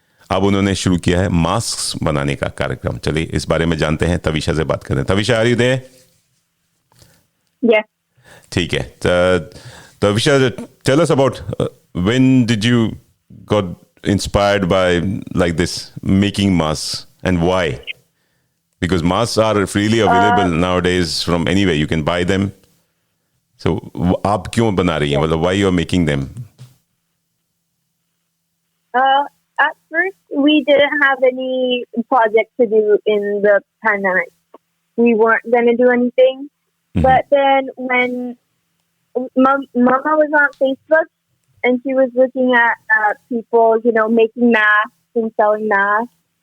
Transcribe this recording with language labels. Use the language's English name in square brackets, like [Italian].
[Hindi] अब उन्होंने शुरू किया है मास्क बनाने का कार्यक्रम। चलिए इस बारे में जानते हैं, तविशा से बात करते हैं। [English] Tavisha, are you there? Yes. [Hindi] ठीक है, [English] Tavisha, tell us about when did you got inspired by like this making masks, and why? Because masks are freely available nowadays from anywhere, you can buy them. So [Hindi] आप क्यों बना रही हैं, मतलब [English] why you are making them? At first we didn't have any project to do in the pandemic. We weren't going to do anything. But then when Mama was on Facebook, and she was looking at people, making masks and selling masks.